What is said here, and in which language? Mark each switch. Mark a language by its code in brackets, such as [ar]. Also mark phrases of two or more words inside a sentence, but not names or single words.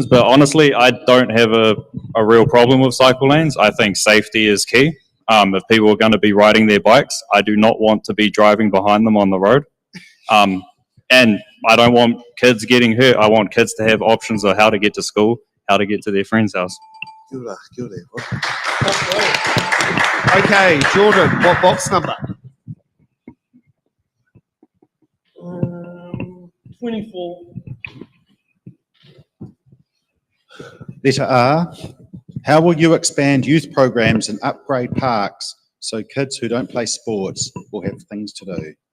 [en] But honestly, I don't have a real problem with cycle lanes. I think safety is key. If people are going to be riding their bikes, I do not want to be driving behind them on the road. And I don't want kids getting hurt. I want kids to have options of how to get to school, how to get to their friend's house. [mi] Kia ora, kia ora. [en] Okay, Jordan, what box number? 24. Letter R. How will you expand youth programs and upgrade parks so kids who don't play sports will have things to do?